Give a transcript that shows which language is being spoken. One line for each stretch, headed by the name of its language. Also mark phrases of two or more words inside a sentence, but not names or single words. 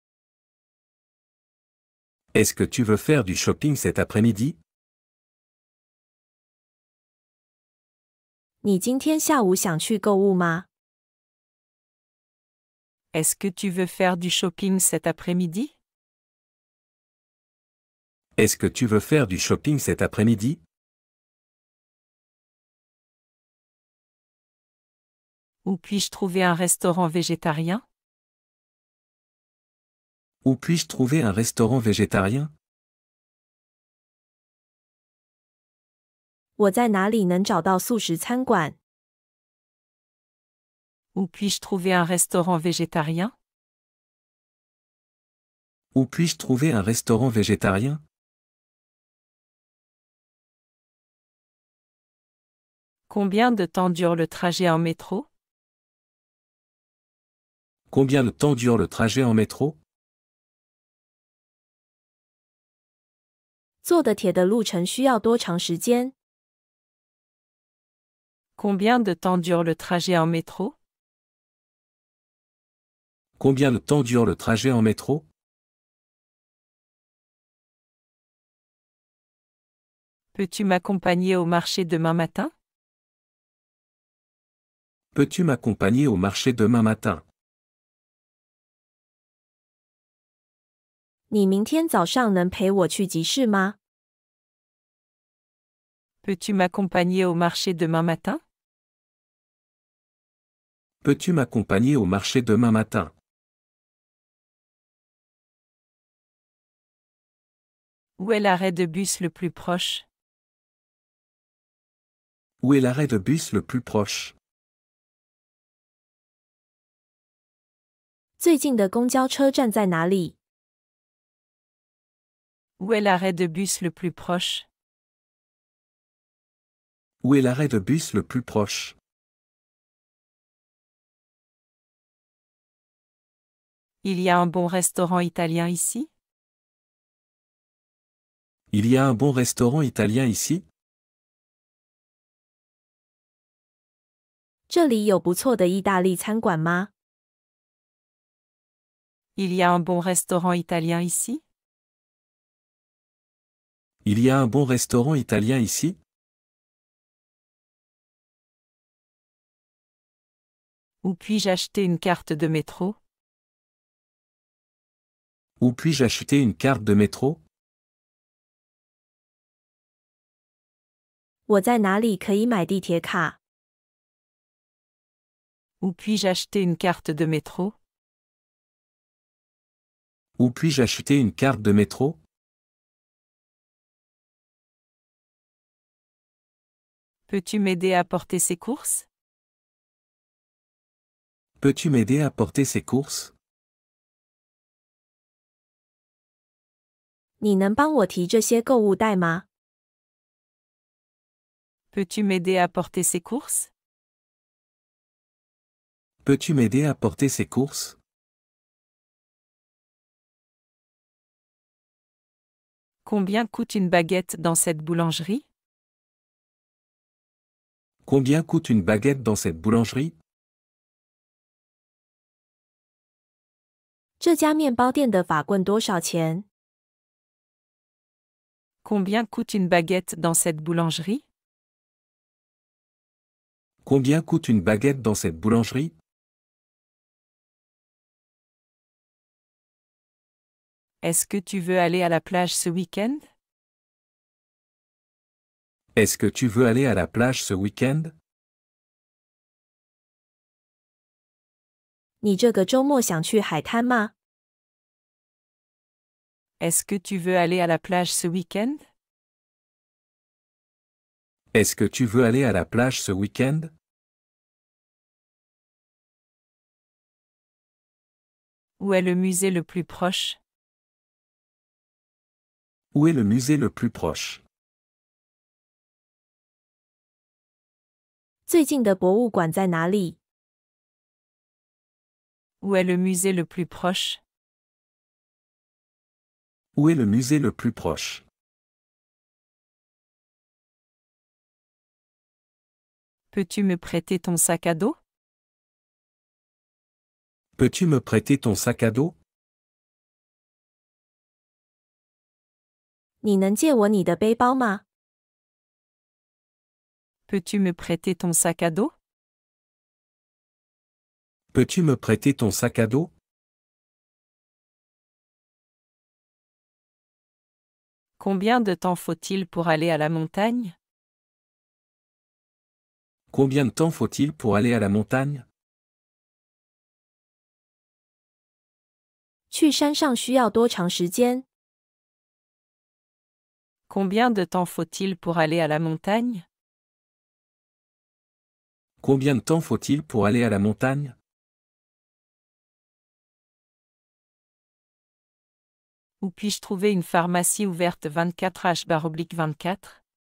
French: Est-ce que tu veux faire du shopping cet après-midi?
Chinese: 你今天下午想去购物吗？
French: Est-ce que tu veux faire du shopping cet après-midi? Est-ce que tu veux faire du shopping cet après-midi? Où puis-je trouver un restaurant végétarien? Où puis-je trouver un restaurant végétarien?
Chinese: 我在哪里能找到素食餐馆？
French: Où puis-je trouver un restaurant végétarien? Où puis-je trouver un restaurant végétarien? Combien de temps dure le trajet en métro? Combien de temps dure le trajet en métro?
Chinese: 坐的铁的路程需要多长时间？
French: Combien de temps dure le trajet en métro? Combien de temps dure le trajet en métro? Peux-tu m'accompagner au marché demain matin? Peux-tu m'accompagner au marché demain matin?
Chinese: 你明天早上能陪我去集市吗？
French: Peux-tu m'accompagner au marché demain matin? Peux-tu m'accompagner au marché demain matin? Où est l'arrêt de bus le plus proche? Où est l'arrêt de bus le plus proche?
Chinese: 最近的公交车站在哪里？
French: Où est l'arrêt de bus le plus proche? Où est l'arrêt de bus le plus proche? Il y a un bon restaurant italien ici? Il y a un bon restaurant italien ici?
Chinese: 这里有不错的意大利餐馆吗？
French: Il y a un bon restaurant italien ici? Il y a un bon restaurant italien ici? Où puis-je acheter une carte de métro? Où puis-je acheter une carte de métro?
Chinese: 我在哪里可以买地铁卡？
French: Où puis-je acheter une carte de métro? Où puis-je acheter une carte de métro? Peux-tu m'aider à porter ces courses? Peux-tu m'aider à porter ces courses?
Chinese: 你能帮我提这些购物袋吗？
French: Peux-tu m'aider à porter ces courses? Peux-tu m'aider à porter ces courses? Combien coûte une baguette dans cette boulangerie? Combien coûte une baguette dans cette boulangerie?
Chinese: 这家面包店的法棍多少钱？
French: Combien coûte une baguette dans cette boulangerie? Combien coûte une baguette dans cette boulangerie? Est-ce que tu veux aller à la plage ce week-end? Est-ce que tu veux aller à la plage ce week-end?
Chinese: 你这个周末想去海滩吗？
French: Est-ce que tu veux aller à la plage ce week-end? Est-ce que tu veux aller à la plage ce week-end? Où est le musée le plus proche? Où est le musée le plus proche?
Chinese: 最近的博物馆在哪里？
French: Où est le musée le plus proche? Où est le musée le plus proche? Peux-tu me prêter ton sac à dos? Peux-tu me prêter ton sac à dos?
Chinese: 你能借我你的背包吗？
French: Peux-tu me prêter ton sac à dos? Peux-tu me prêter ton sac à dos? Combien de temps faut-il pour aller à la montagne? Combien de temps faut-il pour aller à la montagne?
Chinese: 去山上需要多长时间？
French: Combien de temps faut-il pour aller à la montagne? Combien de temps faut-il pour aller à la montagne? Où puis-je trouver une pharmacie ouverte 24h/24?